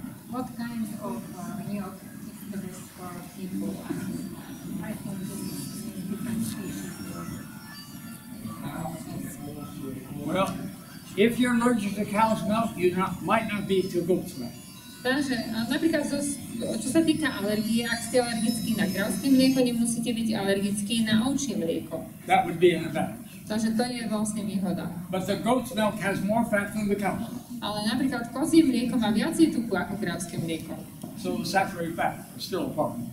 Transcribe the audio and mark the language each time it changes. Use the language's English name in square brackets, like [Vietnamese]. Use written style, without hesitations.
[English] What kind of milk is the best for people? I think different species. Well, if you're allergic to cow's milk, you might not be to goat's milk. [Slovak] Takže napríklad, čo sa týka alergie, ak ste alergickí na kravské mlieko, nemusíte byť alergickí na ovčie mlieko. [English] That would be an advantage. [Slovak] Takže to je vlastne výhoda. [English] But the goat's milk has more fat than the cow's milk. [Slovak] Ale napríklad kozie mlieko má viacej tuku ako kravské mlieko. [English] So the saturated fat is still a problem.